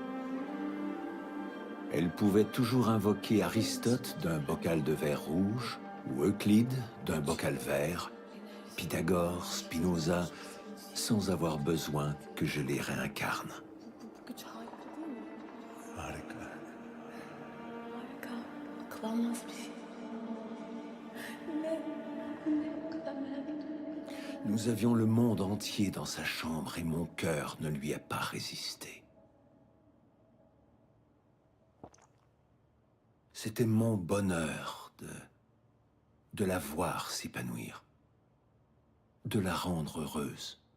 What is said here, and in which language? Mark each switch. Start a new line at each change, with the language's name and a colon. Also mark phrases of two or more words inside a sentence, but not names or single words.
French: Elle pouvait toujours invoquer Aristote d'un bocal de verre rouge, ou Euclide d'un bocal vert, Pythagore, Spinoza, sans avoir besoin que je les réincarne.
Turkish: Harika. Harika. Akıl almaz bir şey. Ne o kadar merak ediyorum.
French: Nous avions le monde entier dans sa chambre et mon cœur ne lui a pas résisté. C'était mon bonheur de la voir s'épanouir, de la rendre heureuse.